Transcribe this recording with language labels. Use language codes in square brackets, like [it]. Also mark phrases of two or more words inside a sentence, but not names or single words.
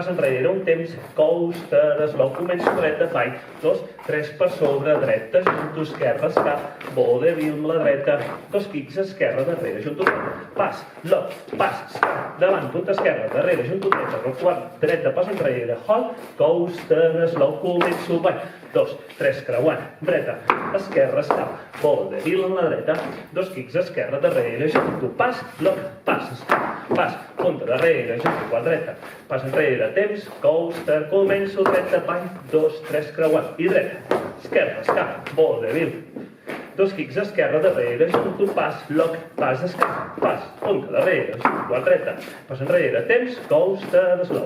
[ca] enrere, un temps, [en] coaster slow, [ca] començo dreta, ball, 2, 3 per sobre, dreta, junto esquerra, escap, vodevil amb la dreta, 2 kicks, esquerra, darrere, junto dreta, pas, lock, pas, escap, davant, punta esquerra, darrere, junto dreta, rock quart, dreta, pas enrere, [en] hold, coaster slow, [ca] començo ball, 2, 3, creuant, dreta, esquerra, escap, vodevil amb la dreta, 2 kicks, esquerra, darrere, junto, pas, lock, pas, escap, pas, punta, darrere, junto, quart dreta, pas enrere, temps, coaster, començo, dreta, ball, 2, 3, creuant, i dreta, esquerra, escap, vodevil, 2 kicks, esquerra, darrere, junto, pas, lock, pas, escap, pas, punta, darrere, junto, quart dreta, pas enrere, temps, [en] coaster, slow.